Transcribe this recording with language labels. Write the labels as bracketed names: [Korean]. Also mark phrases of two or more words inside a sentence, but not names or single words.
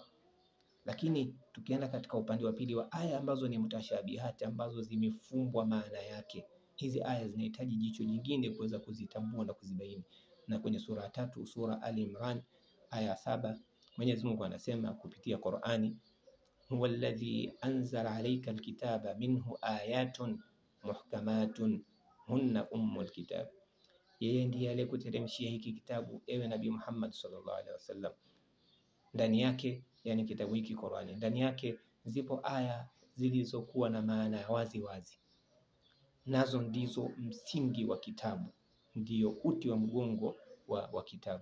[Swahili] Lakini tukienda katika upande wa pili wa aya ambazo ni mutashabihati, ambazo zimefumbwa maana yake, hizi aya zinahitaji jicho jingine kuweza kuzitambua na kuzibaini. Na kwenye sura 3, sura Ali Imran aya 7, Mwenyezi Mungu anasema kupitia Qur'ani, [Arabic] هو الذي أنزل عليك الكتاب منه آيات محكمات هن أم الكتاب, [Swahili] yeye ndiye aliyekuteremshia hiki kitabu ewe Nabii Muhammad [Arabic] صلى الله عليه وسلم. [Swahili] Ndani yake, yani kitabu hiki Qur'ani, ndani yake zipo aya zilizokuwa na maana ya wazi wazi, nazo ndizo msingi wa kitabu, ndio uti wa mgongo wa kitabu.